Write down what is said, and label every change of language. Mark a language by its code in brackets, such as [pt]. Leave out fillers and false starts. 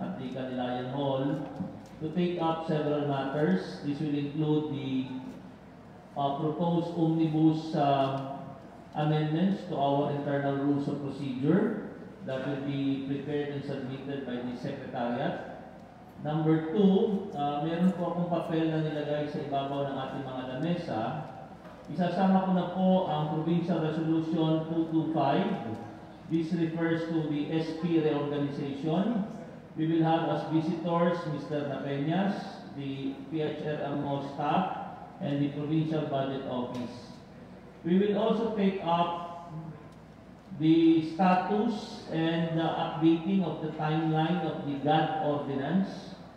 [en] at the Canilayan Hall to take up several matters. This will include the proposed omnibus amendments to our internal rules of procedure, that will be prepared and submitted by the Secretariat. Number 2, [tl] meron po akong papel na nilagay sa ibabaw ng ating mga lamesa. Isasama ko na po ang Provincial Resolution 225. [en] This refers to the SP reorganization. We will have as visitors Mr. Napeñas, the PHRMO staff, and the Provincial Budget Office. We will also take up the status and the updating of the timeline of the GAD ordinance.